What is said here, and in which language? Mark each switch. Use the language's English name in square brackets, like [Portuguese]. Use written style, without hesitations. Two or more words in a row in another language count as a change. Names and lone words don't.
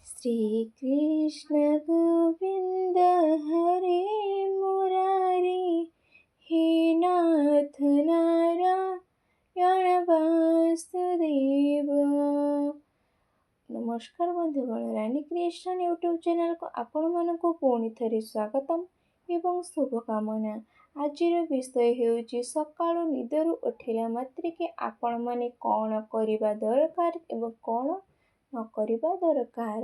[Sanskrit] श्रीकृष्ण गोविन्द हरे मुरारी हे नाथ नारायण वासुदेव। [Odia] ନମସ୍କାର ବନ୍ଧୁଗଣ, ରାନୀ କ୍ରିଏସନ ୟୁଟ୍ୟୁବ ଚ୍ୟାନେଲ କୁ ଆପଣ ମାନଙ୍କ ପୁଣି ଥରେ ସ୍ୱାଗତମ ଏବଂ ଶୁଭକାମନା। ଆଜିର ବିଷୟ ହେଉଛି ସକାଳୁ ନିଦରୁ ଉଠିଲା ମାତ୍ରିକେ ଆପଣ ମାନେ କଣ କରିବା ଦରକାର ଏବଂ କଣ ନ କରିବା ଦରକାର।